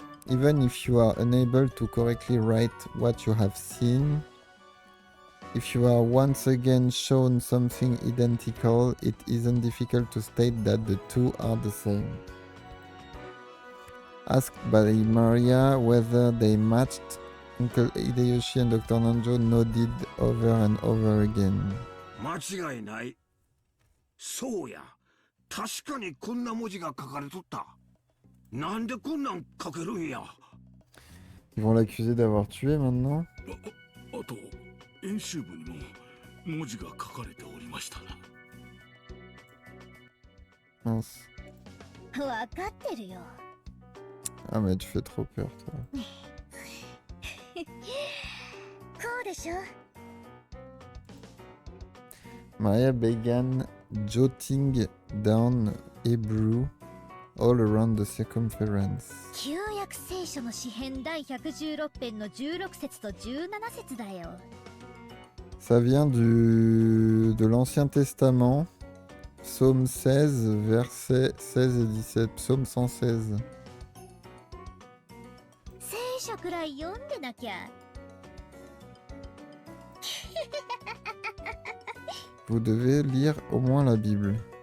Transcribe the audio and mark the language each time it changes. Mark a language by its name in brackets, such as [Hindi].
[English] Even if you are unable to correctly write what you have seen, if you are once again shown something identical, it isn't difficult to state that the two are the same. Asked by Maria whether they matched, Uncle Hideyoshi and Dr. Nanjo nodded over and over again. [Japanese] 間違いない。そうや。確かにこんな文字が書かれとった。なんでこんなん書けるんや。 [French] Ils vont l'accuser d'avoir tué maintenant. [Japanese] あと演習部にも文字が書かれておりましたな。 [French] Mince. [Japanese] わかってるよ。 [French] Ah mais tu fais trop peur toi. [Japanese] こうでしょ？ [English] Maria began jotting down Hebrew all around the circumference. [Japanese] 旧約聖書の詩編第116編の16節と17節だよ。 [French] Ça vient de l'Ancien Testament, psaume 16, versets 16 et 17, psaume 116. [Japanese] 聖書くらい読んでなきゃ。 [French] Vous devez lire au moins la Bible.